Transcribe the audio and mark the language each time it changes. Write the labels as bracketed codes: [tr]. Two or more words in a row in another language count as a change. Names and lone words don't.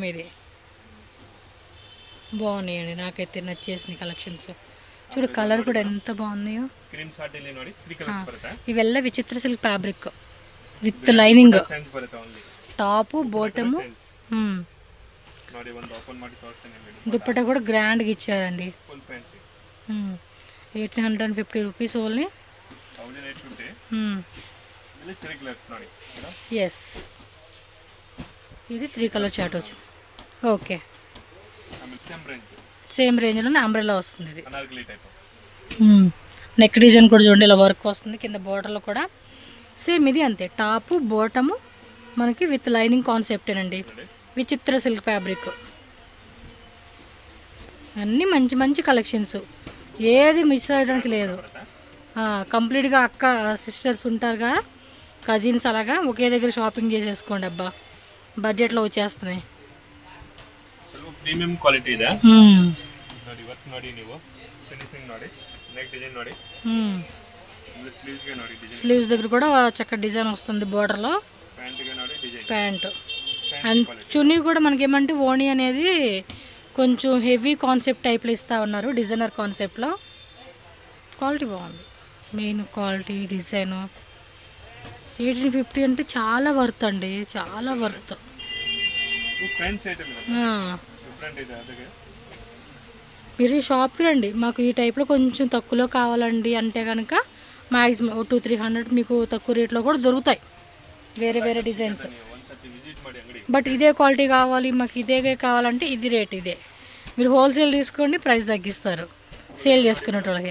[te] ఇది బాగున్నాయండి, నాకైతే నచ్చేసిన కలెక్షన్స్. చూడు కలర్ కూడా ఎంత బాగున్నాయో. ఇవెల్ల విచిత్ర [en] silk fabric with lining, top bottom. [kn] ನೋಡಿ ಒಂದು ಓಪನ್ ಮಾಡಿ ತೋರಿಸ್ತೀನಿ [te] దుప్పట్టా కూడా గ్రాండ్గా ఇచ్చారండి. [en] full fancy 1850 rupees only. [kn] 1850 ಇಲ್ಲಿ 3 ಕಲರ್ಸ್ ನೋಡಿ. [te] ఎస్ ఇది 3 [en] colour chart [te] వచ్చింది. ఓకే [en] same range [te] అంబ్రెల్లా వస్తుంది. ఇది అనార్కలి టైప్. [en] neck design [te] కూడా చూడండి ఇలా వర్క్ వస్తుంది. కింద బోర్డర్లో కూడా సేమ్ ఇది అంతే. [en] top bottom [te] మనకి [en] with lining concept. [te] విచిత్ర [en] silk fabric. [te] అన్నీ మంచి మంచి కలెక్షన్స్, ఏది మిస్ అయ్యడానికి లేదు. కంప్లీట్గా అక్క సిస్టర్స్ ఉంటారు కదా, కజిన్స్, అలాగా ఒకే దగ్గర షాపింగ్ చేసేసుకోండి. అబ్బా బడ్జెట్లో వచ్చేస్తున్నాయి. [en] premium quality [kn] ಇದೆ ನೋಡಿ. ವರ್ಕ್ ನೋಡಿ, ನೀವು ಫಿನಿಶಿಂಗ್ ನೋಡಿ, [en] neck design [kn] ನೋಡಿ, ಸ್ಲೀವ್ಸ್ ಗೆ ನೋಡಿ ಡಿಸೈನ್. స్లీవ్స్ దగ్గర కూడా చక్కటి డిజైన్ వస్తుంది బోర్డర్లో. ప్యాంట్ ಗೆ ನೋಡಿ ಡಿಸೈన్. [en] pant and [te] చున్నీ కూడా మనకి ఏమంటే ఓణి అనేది కొంచెం [en] heavy concept type [te] ఇస్తూ ఉన్నారు, [en] designer concept. [te] క్వాలిటీ బాగుంది, [en] main quality design. [te] 1850 అంటే చాలా వర్త్ అండి, చాలా వర్త్. [en] fancy item different [kn] ಇದೆ. ಅದಕ್ಕೆ [te] మీరు షాప్కి రండి, మాకు ఈ టైప్లో కొంచెం తక్కువలో కావాలండి అంటే కనుక మ్యాక్సిమం 200-300 మీకు తక్కువ రేట్లో కూడా దొరుకుతాయి వేరే వేరే డిజైన్స్. బట్ ఇదే క్వాలిటీ కావాలి మాకు, ఇదే కావాలంటే ఇది రేట్ ఇదే. మీరు హోల్సేల్ తీసుకోండి, ప్రైస్ తగ్గిస్తారు సేల్ చేసుకునేటోళ్ళకి.